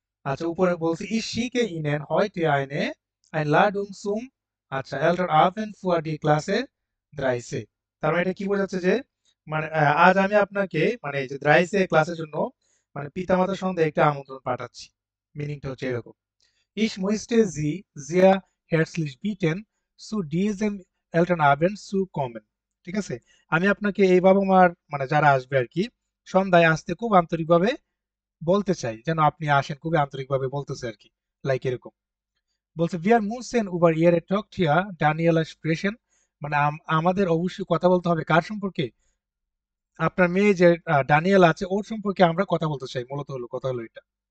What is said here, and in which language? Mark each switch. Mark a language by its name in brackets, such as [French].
[Bangla] আচ্ছা, উপরে বলছি ইশিকে ইনেন [German] heute eine Einladung zum, [Bangla] আচ্ছা [German] Elternabend für die Klasse 3 [Bangla] তার মানে এটা কি বোঝাচ্ছে যে, মানে আজ আমি আপনাকে মানে এই যে 3 ক্লাসের জন্য মানে পিতামাতার সঙ্গে একটা আমন্ত্রণ পাঠাচ্ছি, মিনিংটা হচ্ছে এরকম। [German] Ich möchte Sie sehr herzlich bitten, zu diesem Elternabend zu kommen, [Bangla] ঠিক আছে। আমি আপনাকে এই বাবা মার মানে যারা আসবে আর কি সন্ধ্যায় আসতে খুব আন্তরিকভাবে বলতে চাই, যেন আপনি আসেন, খুবই আন্তরিকভাবে বলতেছে আর কি, লাইক এরকম বলছে। [German] wir müssen über ihre Tochter Daniela sprechen, [Bangla] মানে আমাদের অবশ্যই কথা বলতে হবে কার সম্পর্কে, আপনার মেয়ে যে ডানিয়েল আছে ওর সম্পর্কে আমরা কথা বলতে চাই, মূলত হলো কথা হলো এটা।